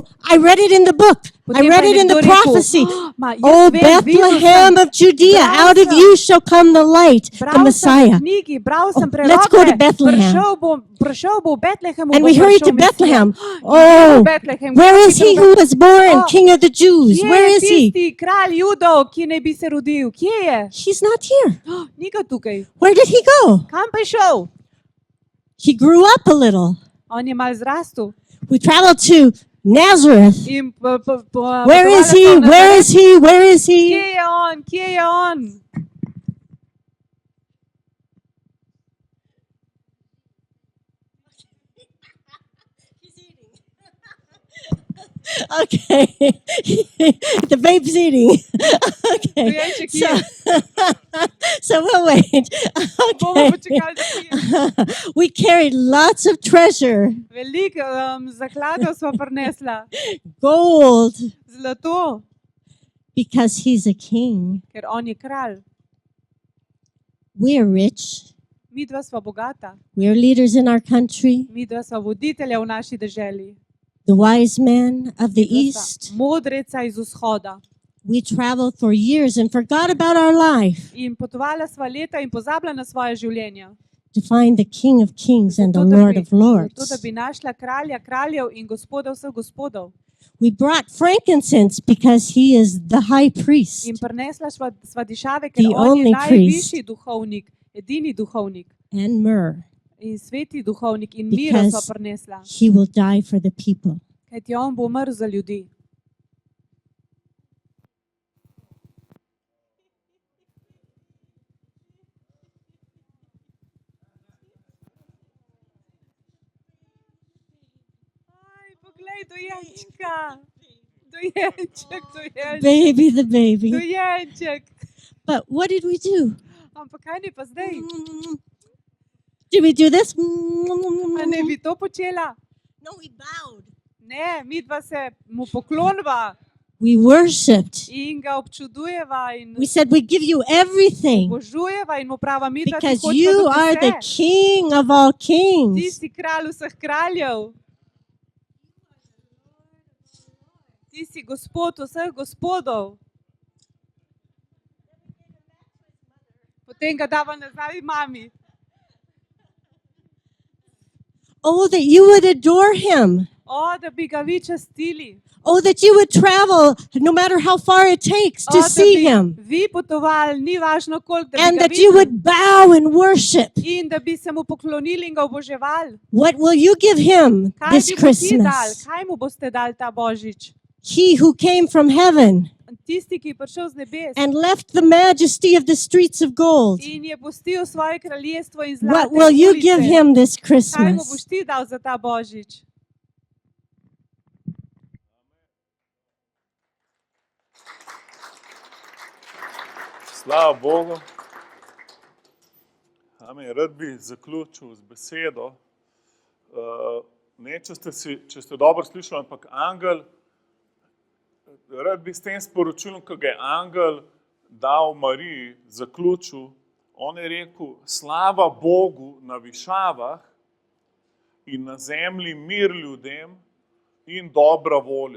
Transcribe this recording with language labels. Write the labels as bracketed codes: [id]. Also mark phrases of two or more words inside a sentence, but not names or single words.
[en] I read it in the book. I [sl] Potem [en] read [sl] pa je [en] it in the [sl] nekdo rekel, [en] prophecy. [sl] Ma, jaz [en] Oh, [sl] vem, videl [en] Bethlehem [sl] sem, [en] of Judea, [sl] Bral [en] out of [sl] sem. [en] you shall come the light, the [sl] bral sem v [en] Messiah. [sl] knjigi, bral sem [en] Oh, let's go to [sl] preroke, [en] Bethlehem. [sl] prišel bo v Betlehemu. [en] And [sl] bo [en] we hurried [sl] prišel [en] to [sl] Mesija. [en] Bethlehem. [sl] In [en] Oh, [sl] v Betlehem, [en] where [sl] kje [en] is [sl] je [en] he [sl] bil [en] who was born, Oh, King of the Jews? [sl] Kje [en] Where [sl] je [en] is he? [sl] tisti kralj Judov, ki naj bi se rodil? Kje je? [en] He's not here. [sl] Ni ga tukaj. [en] Where did he go? [sl] Kam pa je šel? [en] He grew up a little. [sl] On je mal zrastel. [en] We traveled to Nazareth. [sl] In [en] Where is he? Where is he? Where is [sl] Kje [en] he? [sl] je on? Kje je on? [en] Okay. The babe's eating. Okay. [sl] Dojenček [en] So, [sl] je. [en] so we'll wait. [sl] Bomo [en] Okay. [sl] počakali, da pije. [en] We carried lots of treasure, [sl] Veliko zakladov sva prinesla. [en] gold, [sl] Zlato, [en] because he's a king. [sl] ker on je kralj. [en] We're rich. [sl] Mi dva sva bogata. [en] We're leaders in our country. [sl] Mi dva sva voditelja v naši deželi. [en] The wise man of the [sl] Mi dva sta [en] east. [sl] modreca iz vzhoda. [en] We traveled for years and forgot about our life [sl] In potovala sva leta in pozabila na svoje življenje. [en] to find the King of Kings and the [sl] Zato, da [en] Lord [sl] bi- [en] of Lords. [sl] Zato, da bi našla kralja kraljev in gospoda vseh gospodov. [en] We brought frankincense because he is the high priest. [sl] In prinesla sva dišave, ker [en] The [sl] on je [en] only [sl] najvišji duhovnik, edini duhovnik [en] And myrrh. [sl] in sveti duhovnik in miro sva [en] Because [sl] prinesla. [en] he will die for the people. [sl] Kajti on bo umrl za ljudi. Aj, poglej, dojenčka. Dojenček. [en] Baby, the baby. [sl] Dojenček. [en] But what did we do? [sl] Ampak kaj ne pa zdaj? [en] Did we do this? [sl] A ne bi to počela? [en] No, we bowed. [sl] Ne, mi dva se mu poklonva [en] We worshipped. [sl] in ga občudujeva in [en] We said, we give you everything [sl] božujeva in mu prava mi dva ti [en] because [sl] hočemo [en] you [sl] dati [en] are the [sl] vse. [en] King of all [sl] Ti [en] kings. [sl] si kralj vseh kraljev. Ti si gospod vseh gospodov. Potem ga dava nazaj mami. [en] Oh, that you would adore him. [sl] O, da bi ga vi častili. [en] Oh, that you would travel no matter how far it takes [sl] O, [en] to [sl] da [en] see [sl] bi [en] him. [sl] vi potovali, ni važno koliko, da bi [en] And [sl] ga [en] that you [sl] videli. [en] would bow and worship. [sl] In da bi se mu poklonili in ga oboževali. [en] What will you give him [sl] Kaj [en] this [sl] bi mu ti dal? [en] Christmas? [sl] Kaj mu boste dali ta božič? [en] He who came from heaven [sl] Tisti, ki je prišel z nebes [en] and left the majesty of the streets of gold. [sl] in je pustil svoje kraljestvo in [en] What [sl] zlate [en] will you [sl] ulice. [en] give him this [sl] Kaj mu [en] Christmas? [sl] boš ti dal za ta božič? Slava Bogu. Amen. Rad bi zaključil z besedo. Ne, če ste dobro slišali, ampak angel, rad bi s tem sporočilom, ki ga je angel dal Mariji, zaključil, on je rekel, slava Bogu na višavah in na zemlji mir ljudem in dobra volja.